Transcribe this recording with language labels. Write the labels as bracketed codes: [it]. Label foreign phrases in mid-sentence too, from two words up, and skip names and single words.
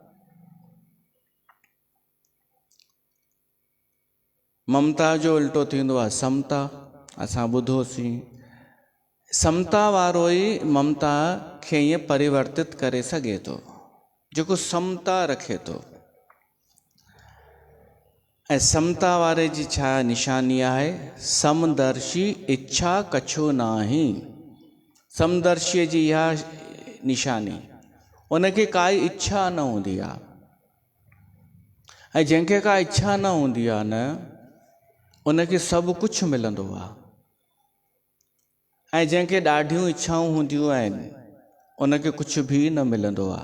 [sd] ममता जो उल्टो थींदो आहे समता, असां ॿुधोसीं। समता वारो ई ममता खे ईअं परिवर्तित करे सघे थो, जेको समता रखे थो। ऐं समता वारे जी छा निशानी आहे? [hi] समदर्शी इच्छा कछो नाही। [sd] समदर्शीअ जी इहा निशानी, उनखे काई इच्छा न हूंदी आहे। ऐं जंहिंखे का इच्छा न हूंदी आहे न, उनखे सभु कुझु मिलंदो आहे। ऐं जंहिंखे ॾाढियूं इच्छाऊं हूंदियूं आहिनि, उनखे कुझु बि न मिलंदो आहे।